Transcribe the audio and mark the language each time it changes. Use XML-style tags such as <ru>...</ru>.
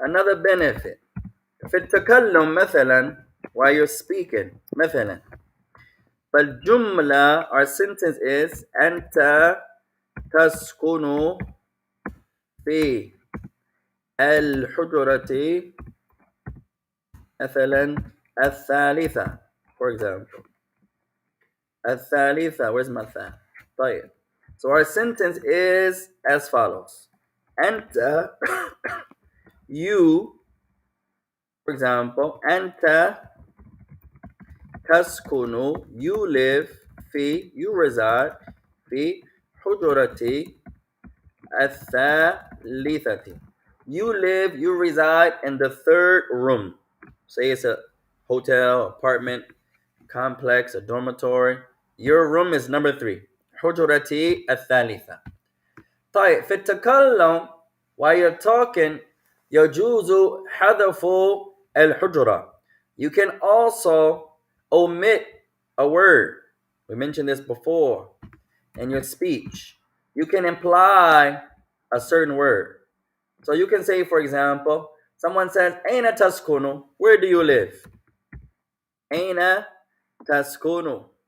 <en>Another benefit</en> <ar>في التكلم مثلا</ar> <en>while you're speaking</en> <ar>مثلا فالجملة</ar> <en>our sentence is</en> <ar>أنت تسكن في الحجرة مثلا الثالثة</ar> <en>for example</en> <ar>الثالثة.</ar> <en>Where's my third? طيب. So our sentence is as follows. أنت you for example أنت تسكن you live في you reside</en> <ar>في حجرة الثالثة.</ar> <en>You live, you reside in the third room. Say it's a hotel, apartment, complex, a dormitory. Your room is number 3.</en> <ar>حجرتي الثالثة. طيب في التكلم</ar> <en>while you're talking</en> <ar>يجوز حذف الحجرة.</ar> <en>You can also omit a word. We mentioned this before in your speech. You can imply a certain word. So you can say, for example, someone says,</en> <ar>أين تسكن?</ar> <en>Where do you live?</en> <ar>أين تسكن?</ar>